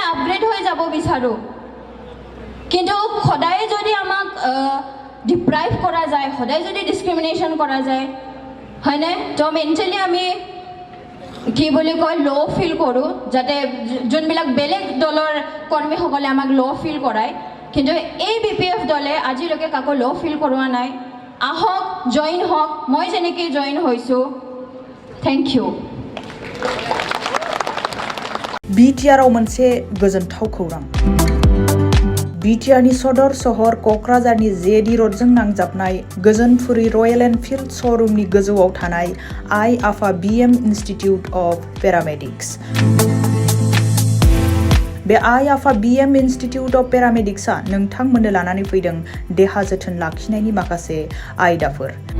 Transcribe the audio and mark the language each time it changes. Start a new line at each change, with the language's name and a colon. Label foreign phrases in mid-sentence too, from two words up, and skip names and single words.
Assamese: আপগ্ৰেড হৈ যাব বিচাৰোঁ কিন্তু সদায় যদি আমাক ডিপ্ৰাইভ কৰা যায় সদায় যদি ডিছক্ৰিমিনেশ্যন কৰা যায় হয়নে তো মেণ্টেলি আমি কি বুলি কয়
English: low feel
Assamese: কৰোঁ যাতে যোনবিলাক বেলেগ দলৰ কৰ্মীসকলে আমাক
English: low feel
Assamese: কৰায় কিন্তু এই BPF দলে আজিলৈকে কাকো
English: low feel
Assamese: কৰোৱা নাই আহক জইন হওক মই যেনেকৈ জইন হৈছোঁ
English: thank you
Bodo: BTR-आव मोनसे गोजोनथाव खौरां BTR-नि सदर सहर क'क्राझारनि JD र'डजों नांजाबनाय गोजोनपुरी रयेल एनफिल्ड श'रुमनि गोजौआव थानाय आइ आफा BM इन्स्टिटिउट अफ पेरामेडिक्स बे आइ आफा BM इन्स्टिटिउट अफ पेरामेडिक्सआ नोंथांमोननो लानानै फैदों देहा जोथोन लाखिनायनि माखासे आयदाफोर